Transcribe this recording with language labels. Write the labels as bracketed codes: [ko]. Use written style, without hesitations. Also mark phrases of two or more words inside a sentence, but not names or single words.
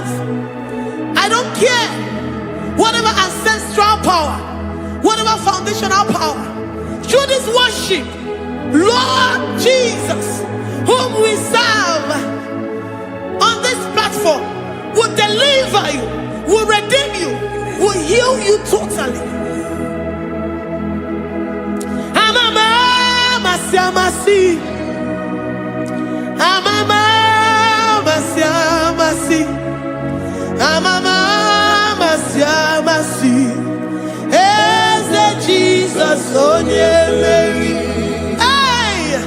[en] I don't care whatever ancestral power, whatever foundational power, through this worship, Lord Jesus, whom we serve on this platform, will deliver you, will redeem you, will heal you totally. Amama masiamasi, amama masiamasi, amama masiamasi. [ig] Jesus, onye Mary. Hey,